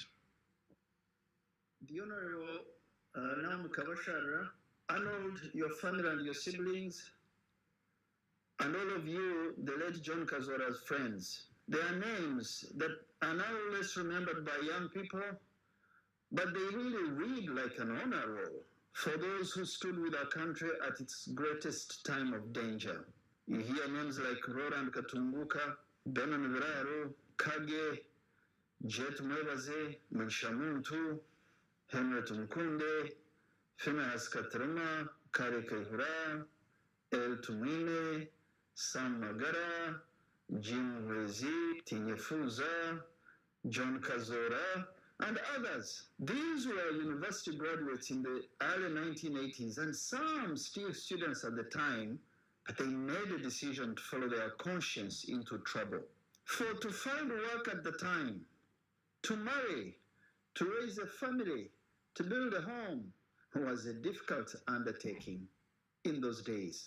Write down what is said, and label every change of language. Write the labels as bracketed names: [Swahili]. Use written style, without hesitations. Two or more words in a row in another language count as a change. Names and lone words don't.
[English] The Honorable Namu Kabashara, Arnold, your family and your siblings, and all of you, the late John Kazoora's friends. There are names that are now less remembered by young people, but they really read like an honor roll for those who stood with our country at its greatest time of danger. You hear names like Roland Katumbuka, Benon Viraro, Kage, Jet Mwebaze, Mwishamuntu, Henry Tumukunde, Phineas Katrama, Kare Kaihura, El Tumine, Sam Magara, Jim Rezi, Tinyefuza, John Kazoora, and others. These were university graduates in the early 1980s, and some still students at the time, but they made a decision to follow their conscience into trouble. For to find work at the time, to marry, to raise a family, to build a home, was a difficult undertaking in those days.